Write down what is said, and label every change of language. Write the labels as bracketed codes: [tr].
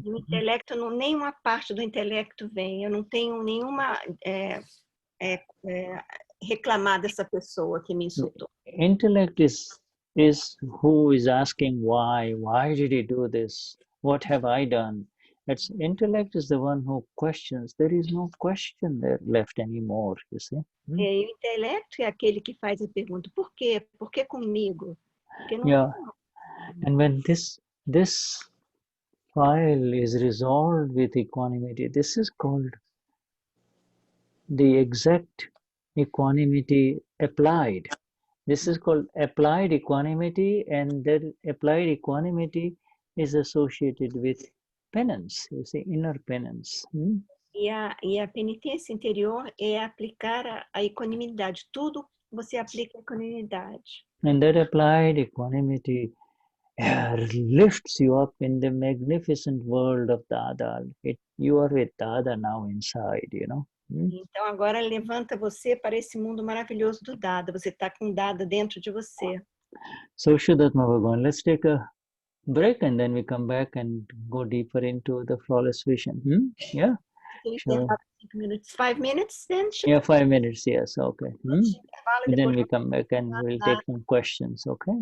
[pt] O intelecto, nenhuma parte do intelecto vem. Eu não tenho nenhuma reclamar dessa pessoa que me insultou. [en] Intellect is who is asking why did he do this? What have I done? Intellect is the one who questions. There is no question there left anymore, you see. [pt] O intelecto é aquele que faz a pergunta, por quê? Por que comigo? [en] Yeah. And when this file is resolved with equanimity, this is called the exact equanimity applied. This is called applied equanimity, and that applied equanimity is associated with penance, you see, inner penance. [pt] E a penitência interior é aplicar a equanimidade. Tudo você aplica a equanimidade. [en] And that applied equanimity lifts you up in the magnificent world of Dada. You are with Dada now inside, [pt] Então agora levanta você para esse mundo maravilhoso do Dada. Você está com Dada dentro de você. [en] So Vishuddhatma Bhagavan, let's take a break and then we come back and go deeper into the flawless vision. Yeah. Sure. 5 minutes then? Yeah, 5 minutes, yes, okay. Then we come back and we'll take some questions, okay?